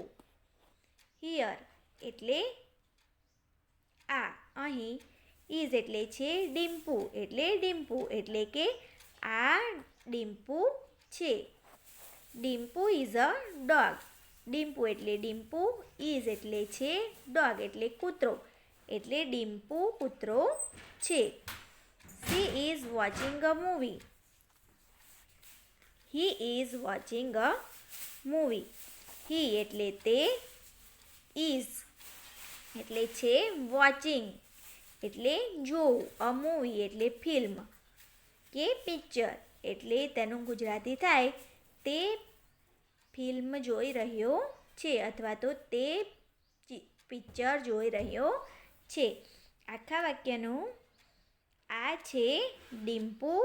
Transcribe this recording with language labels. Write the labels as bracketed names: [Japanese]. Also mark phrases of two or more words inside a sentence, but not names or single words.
[Gujarati] હિયર એટલે આ, અહીં, ઇઝ એટલે છે, ડિમ્પુ એટલે ડિમ્પુ, એટલે કે આ ડિમ્પુ છે. [English] Dimpu is a dog. [Gujarati] ડિમ્પુ એટલે ડિમ્પુ, ઇઝ એટલે છે, ડોગ એટલે કૂતરો, એટલે ડિમ્પુ કૂતરો છે. [English] She is watching a movie. He is watching a movie. [Gujarati] He એટલે તે, is એટલે છે, watching એટલે જોવું, [English] a movie [Gujarati] એટલે ફિલ્મ કે પિક્ચર, એટલે તેનું ગુજરાતી થાય તે ફિલ્મ જોઈ રહ્યો છે અથવા તો તે પિક્ચર જોઈ રહ્યો છે. આખા વાક્યનું. આ છે ડિમ્પુ.